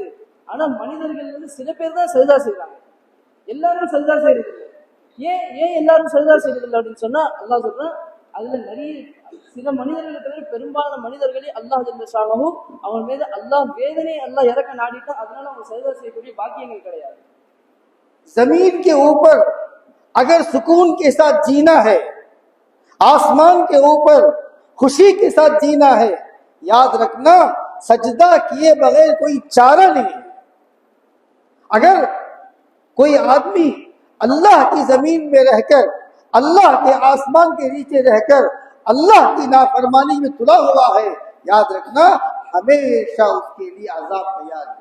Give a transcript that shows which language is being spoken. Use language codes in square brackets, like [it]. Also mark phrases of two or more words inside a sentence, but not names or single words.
[ta] ஆனா மனிதர்கள் வந்து சில பேர் தான் சஜ்தா செய்றாங்க, எல்லாரும் சஜ்தா செய்யறது இல்லை. ஏன் எல்லாரும் சஜ்தா செய்யறது இல்லை அப்படின்னு சொன்னா, அல்லாஹ் சொல்றான், அதுல நிறைய சில மனிதர்களை தவிர பெரும்பாலான மனிதர்களே அல்லாஹ் [ar] جل شأنه [ta] அவன் மீது அல்லாஹ் வேதனையை அல்லாஹ் இறக்க நாடிட்டான். அதனால அவங்க சஜ்தா செய்யக்கூடிய பாக்கியங்கள் கிடையாது. [hi] जमीन के ऊपर अगर सुकून के साथ जीना है, आसमान के ऊपर खुशी के साथ जीना है, याद रखना सजदा किए बगैर कोई चारा नहीं है. अगर कोई आदमी अल्लाह की जमीन में रहकर, अल्लाह के आसमान के नीचे रहकर अल्लाह की नाफरमानी में तुला हुआ है, याद रखना हमेशा उसके लिए अजाब तैयार है.